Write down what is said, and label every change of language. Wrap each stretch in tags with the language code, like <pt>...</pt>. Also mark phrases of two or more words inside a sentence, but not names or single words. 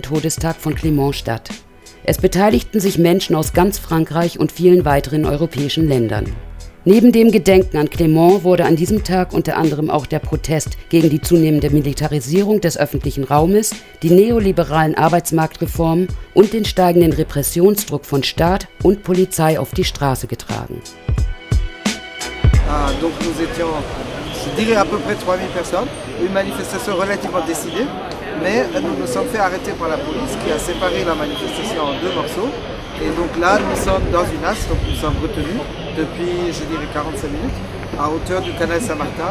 <de>Todestag von Clément statt. Es beteiligten sich Menschen aus ganz Frankreich und vielen weiteren europäischen Ländern. Neben dem Gedenken an Clément wurde an diesem Tag unter anderem auch der Protest gegen die zunehmende Militarisierung des öffentlichen Raumes, die neoliberalen Arbeitsmarktreformen und den steigenden Repressionsdruck von Staat und Polizei auf die Straße getragen.</de> <fr>Donc nous étions, je dirais à peu près 3000 personnes, une manifestation relativement décidée, mais nous nous sommes fait arrêter par la police qui a séparé la manifestation en 2 morceaux. Et donc là, nous sommes dans une asse, donc nous sommes retenus depuis, je dirais, 45 minutes, à hauteur du canal Saint-Martin.</fr>